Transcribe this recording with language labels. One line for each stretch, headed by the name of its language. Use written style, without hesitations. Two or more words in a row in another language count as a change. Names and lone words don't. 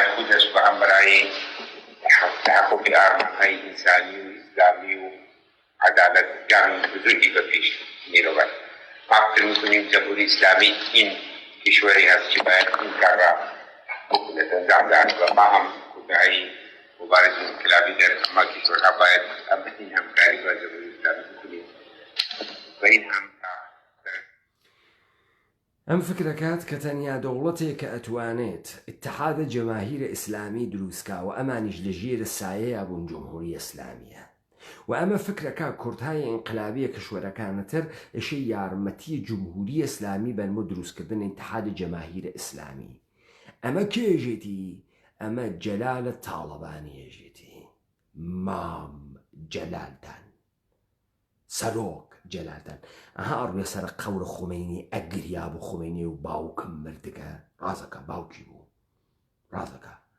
Persian: خودش و هم برای تحقق ارمانهای انسانی و اسلامی و عدالت جمعی بزرگی به پیش میرود ما فکر میکنیم جمهوری اسلامی این کشوری هست که باید این کار را بکند انجام دهد و ما هم کودهای مبارز انقلابی در اما کشورها باید این همکاری با جمهوری اسلامی بکنیم و این هم
Southern Kurdish: ئەم فکرەکات کە تەنیا دەوڵەتێک کە ئەتوانێت ئیتحادە جەماهیرە ئیسلامی دروستکا و ئەمانیش لە ژێرە سایەیە بوون جمهوری ئیسلامیە و ئەمە فکرەکە کوردهای ئینقلابیە کشوەرەکانەتر ئەشەی یارمەتی جمهوری ئیسلامی بەن بۆ دروستکردن ئیتحادە جەماهیرە ئیسلامی ئەمە کێژێتی ئەمە جەلالە تاڵەبانیەژێتی مام جەلالتان سەرۆک جەلالتان ئەها ئەڕوێ سەر قەورە خومینی ئەگریا بوو خومینی و باوکم مردەکە ڕازەکە باوکی بوو ڕازەکە